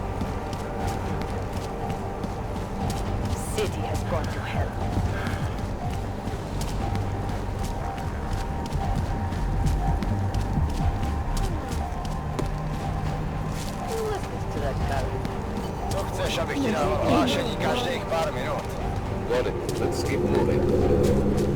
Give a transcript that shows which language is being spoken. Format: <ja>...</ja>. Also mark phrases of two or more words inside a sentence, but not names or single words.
<en>City has gone to hell. Listen to that guy.</en> <cs>Co chceš, abych ti dával hlášení každých pár minut?</cs> <en>Got it. Let's keep moving.</en>